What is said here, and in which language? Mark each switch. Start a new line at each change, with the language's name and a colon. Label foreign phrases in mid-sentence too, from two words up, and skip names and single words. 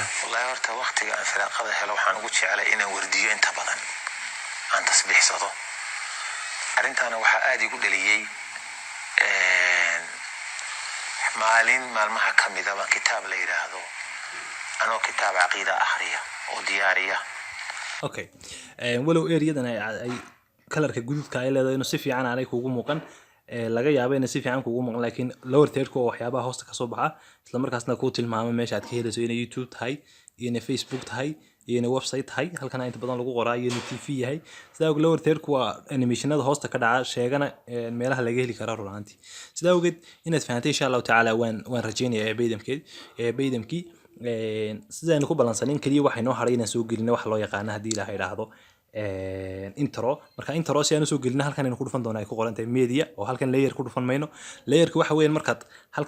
Somali: wallahi horta waqtiga aan firaaqada helo waxaan ugu jeclay inaan wardiyo inta badan aan tasbiixsado arrintaana waxaa aada igu dhaliyey maalin maalmaha ka mid a kitaab la yidhaahdo anoo kitaab caqiida akhriya oo diyaariya okay walow areadan ay kalarka guduudka ay leedahay inuu si fiican aanay kuugu muuqan laga yaabo inay si fiican kuugu muuqan laakiin
English: lower third-
Somali: ku waa waxyaabaha hoosta kasoo baxa isla markaasna kuu tilmaamo meesha aad ka helayso inay youtube tahay iyo inay facebook tahay iyo inay website tahay halkana inta badan lagu qoraa iyo inay tv yahay sidaa awgeed
English: lower third-
Somali: ku waa animationada hoosta ka dhaca sheegana meelaha laga heli karaa runtii sidaa awgeed inaad fahantay
Arabic: إن شاء الله تعالى
Somali: waan rajeynayaa beydamkii sidaynu ku balansanin kaliya waxay noo haray inaan soo gelino wax loo yaqaano haddii ilaaha idhaahdo intro marka intro si aan usoo gelino halkan aynu ku dhufan doonaa ay ku qoran tahay media oo halkan layer ku dhufan mayno layerka waxa weeyaan markaad halkan